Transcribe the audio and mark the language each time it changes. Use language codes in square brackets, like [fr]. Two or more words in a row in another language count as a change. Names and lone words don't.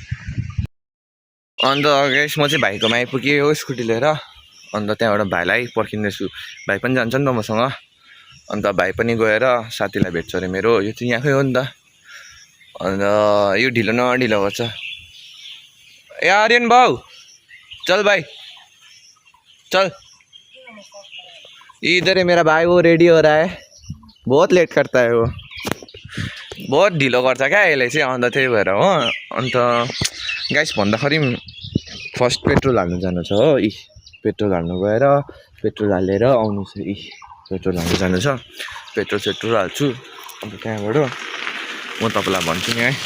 [ne] अन्त गाइस म चाहिँ भाइकोमा आइपुगेँ हो स्कुटी लिएर। अन्त त्यहाँबाट भाइलाई पर्खिँदैछु, भाइ पनि जान्छ नि त मसँग। अन्त भाइ पनि गएर साथीलाई भेट्छ अरे मेरो, यो चाहिँ यहाँकै हो नि त। अन्त यो ढिलो ढिलो गर्छ। ए आर्यन भाउ चल भाइ चल, [hi] इधर है मेरा भाई, वो रेडी हो रहा है, बहुत लेट करता है वो, [ne] बहुत ढिलो गर्छ क्या यसले चाहिँ। अन्त त्यही भएर हो। अन्त गाइस भन्दाखेरि फर्स्ट पेट्रोल हाल्नु जानु छ हो। पेट्रोल हाल्नु गएर पेट्रोल हालेर आउनु छ। पेट्रोल हाल्नु जानु छ, पेट्रोल हाल्छु। अन्त त्यहाँबाट म तपाईँलाई भन्छु नि है।